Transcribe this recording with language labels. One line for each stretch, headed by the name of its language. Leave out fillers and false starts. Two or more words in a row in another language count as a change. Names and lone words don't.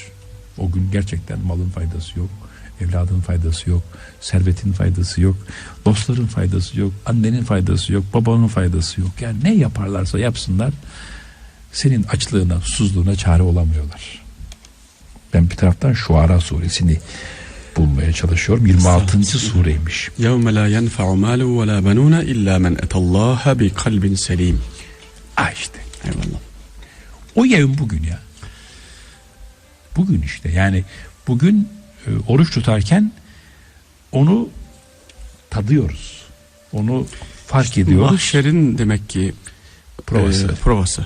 Turkish: O gün gerçekten malın faydası yok, evladın faydası yok, servetin faydası yok, dostların faydası yok, annenin faydası yok, babanın faydası yok. Yani ne yaparlarsa yapsınlar senin açlığına, susuzluğuna çare olamıyorlar. Ben bir taraftan Şuara suresini bulmaya çalışıyorum. 26. sureymiş.
Arabic: يَوْمَ لَا يَنْفَعُ مَالُ وَلَا بَنُونَ إِلَّا مَنْ اَتَى اللّٰهَ بِقَلْبٍ سَلِيمٍ.
Turkish: İşte. Eyvallah. O yevm bugün ya. Bugün işte, yani bugün oruç tutarken onu tadıyoruz. Onu fark ediyoruz. Mahşerin demek ki provası.